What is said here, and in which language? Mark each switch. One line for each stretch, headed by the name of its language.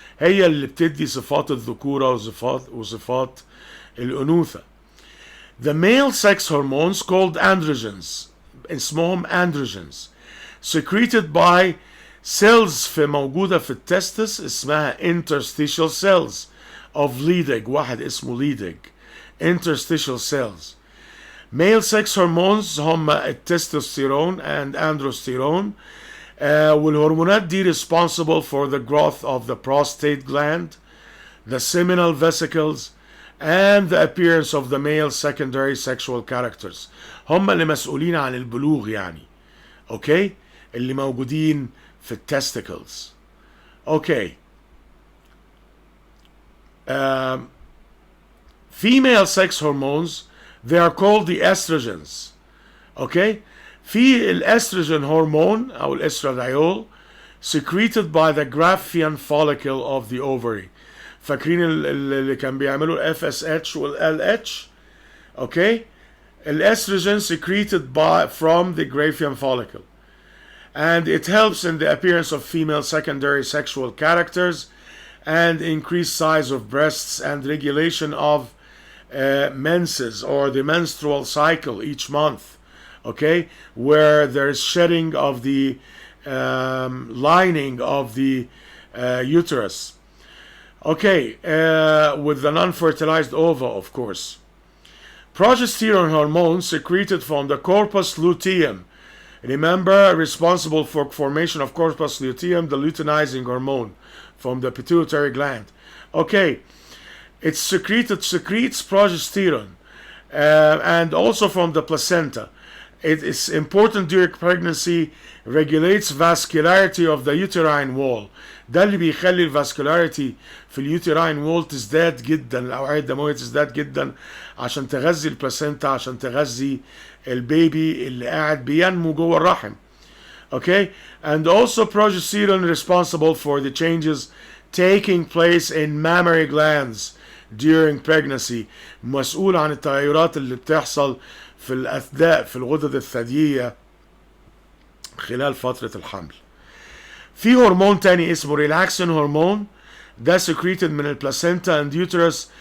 Arabic: هي اللي بتدي صفات الذكورة وصفات الأنوثة.
English: The male sex hormones called androgens,
Arabic: اسمهم
English: androgens, secreted by cells
Arabic: موجودة في التستس اسمها
English: interstitial cells of Leydig.
Arabic: واحد اسمه Leydig.
English: Interstitial cells. Male sex hormones
Arabic: هم التستوستيرون
English: and androsterone.
Arabic: والهرمونات دي
English: responsible for the growth of the prostate gland, the seminal vesicles, and the appearance of the male secondary sexual characters.
Arabic: هم اللي مسؤولين عن البلوغ يعني.
English: Okay?
Arabic: اللي موجودين في التستيكلز.
English: Okay. Female sex hormones, they are called the estrogens. Okay?
Arabic: في الاستروجين هرمون او الاستراديول
English: secreted by the Graafian follicle of the ovary.
Arabic: فاكرين اللي كان بيعملوا ال FSH وال LH؟
English: Okay? الاستروجين secreted from the Graafian follicle. And it helps in the appearance of female secondary sexual characters and increased size of breasts and regulation of menses or the menstrual cycle each month. Okay, where there's shedding of the lining of the uterus. Okay, with the non-fertilized ova, of course. Progesterone hormone secreted from the corpus luteum. Remember, responsible for formation of corpus luteum, the luteinizing hormone from the pituitary gland. Okay, it's secretes progesterone and also from the placenta. It is important during pregnancy, regulates vascularity of the uterine wall.
Arabic: ده اللي بيخلي الفاسكولاريتي في اليوتراين وول تزداد جدا، الاوعيه الدمويه تزداد جدا عشان تغذي البلاسينتا، عشان تغذي البيبي اللي قاعد بينمو جوه الرحم.
English: Okay, and also progesterone responsible for the changes taking place in mammary glands during pregnancy.
Arabic: مسؤول عن التغيرات اللي بتحصل في الأثداء في الغدد الثديية خلال فترة الحمل. في هرمون تاني اسمه ريلاكسين هرمون، ده secreted من البلاسينتا and uterus.